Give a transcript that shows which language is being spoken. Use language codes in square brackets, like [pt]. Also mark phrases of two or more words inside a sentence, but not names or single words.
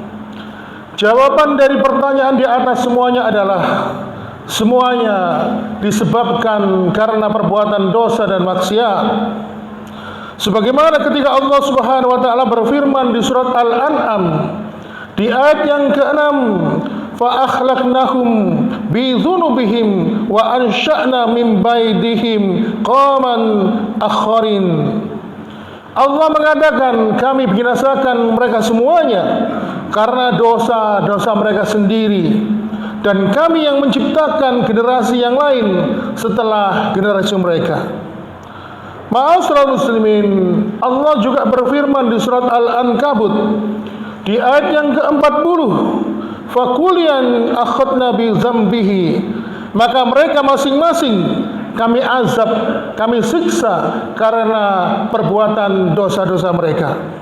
[id] Jawaban dari pertanyaan di atas semuanya adalah semuanya disebabkan karena perbuatan dosa dan maksiat. Sebagaimana ketika Allah Subhanahu wa taala berfirman di surat Al-An'am di ayat yang ke-6, [ar] فأهلكناهم بذنوبهم وأنشأنا من بعدهم قوما آخرين. [id] Allah mengatakan, kami binasakan mereka semuanya karena dosa-dosa mereka sendiri, dan kami yang menciptakan generasi yang lain setelah generasi mereka. [ar] معاشر المسلمين, [id] Allah juga berfirman di surat Al-Ankabut di ayat yang ke-40, [ar] فكلا أخذنا بذنبه, [id] maka mereka masing-masing kami azab, kami siksa karena perbuatan dosa-dosa mereka.